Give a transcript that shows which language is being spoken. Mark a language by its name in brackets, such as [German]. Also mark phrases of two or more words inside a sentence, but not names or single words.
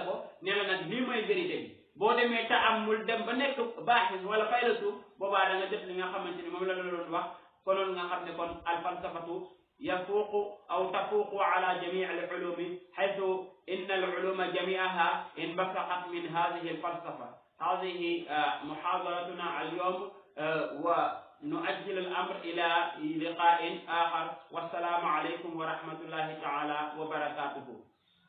[Wolof] ko nee na nag lii mooy vérité bi boo demee taamul dem ba nekk baaxis wala faylasuuf boobaa da nga def li nga xamante ni moom la doon wax konoon nga xam ne kon [Arabic] الفلسفة تفوق أو تفوق على جميع العلوم حيث إن العلوم جميعها انبثقت من هذه الفلسفة هذه محاضرتنا اليوم و نؤجل الأمر إلى لقاء آخر والسلام عليكم ورحمة الله تعالى وبركاته